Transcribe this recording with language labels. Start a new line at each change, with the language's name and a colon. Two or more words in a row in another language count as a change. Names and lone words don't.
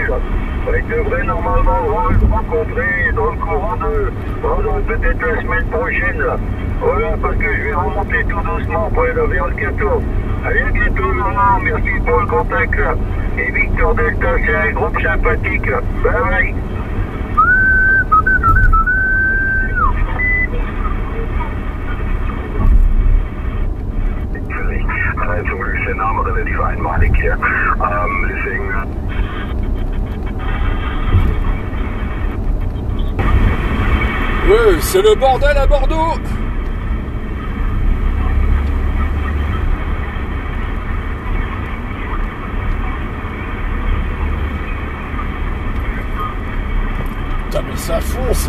French: Il devrait normalement le rencontrer dans le courant de peut-être la semaine prochaine. Là. Voilà, parce que je vais remonter tout doucement pour aller vers le 14. Allez, à bientôt, Laurent. Merci pour le contact. Là. Et Victor Delta, c'est un groupe sympathique. Là.
English: Bye bye.
German: Zum Glück ist der Name relativ einmalig hier. Deswegen.
French: Oui, c'est le bordel à Bordeaux. Putain, mais ça fonce.